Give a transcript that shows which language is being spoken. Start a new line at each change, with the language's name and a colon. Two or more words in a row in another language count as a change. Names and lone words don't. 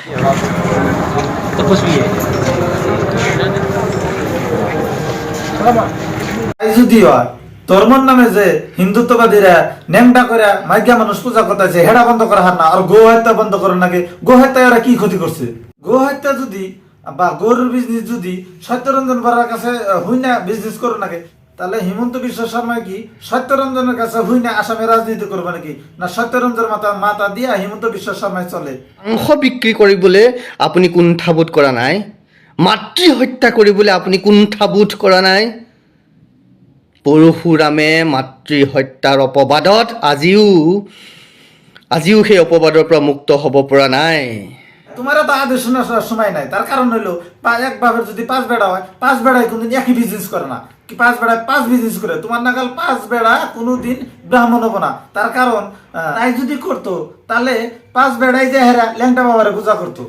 Bangla: যদি হয় ধর্মর নামে যে হিন্দুত্ববাদীরা নেংটা করে মাইকা মানুষ পূজা করতেছে, হেডা বন্ধ করা হার না, আর গো হত্যা বন্ধ করেন নাকি? গো হত্যা এরা কি ক্ষতি করছে? গো হত্যা যদি বা গরুর বিজনেস যদি সত্যরঞ্জন বরার কাছে হুই না বিজনেস করো নাকি, তাহলে হিমন্ত বিশ্ব শর্মা কি সত্যরঞ্জনের কাছে হুই না আসামে রাজনীতি করবে নাকি? না সত্যরঞ্জন মাতা দিয়া হিমন্ত বিশ্ব শর্মায় চলে?
Assamese: মাংস বিক্ৰী কৰিবলৈ আপুনি কুণ্ঠাবোধ কৰা নাই, মাতৃ হত্যা কৰিবলৈ আপুনি কুণ্ঠাবোধ কৰা নাই। পৰশুৰামে মাতৃ হত্যাৰ অপবাদত আজিও সেই অপবাদৰ পৰা মুক্ত হ'ব পৰা নাই।
Bangla: তোমার তো আদেশ শোনার সময় নাই। তার কারণ হলো এক বাপের যদি 5 বেড়া হয়, 5 বেড়ায় কোনদিন একই বিজনেস করে না, কি 5 বেড়ায় 5 বিজনেস করে। তোমার নাগাল 5 বেড়া কোনোদিন ব্রাহ্মণ হবো না। তার কারণ তাই যদি করতো তাহলে 5 বেড়াই যে হেরা ল্যাংটা বাবারে পূজা করতো।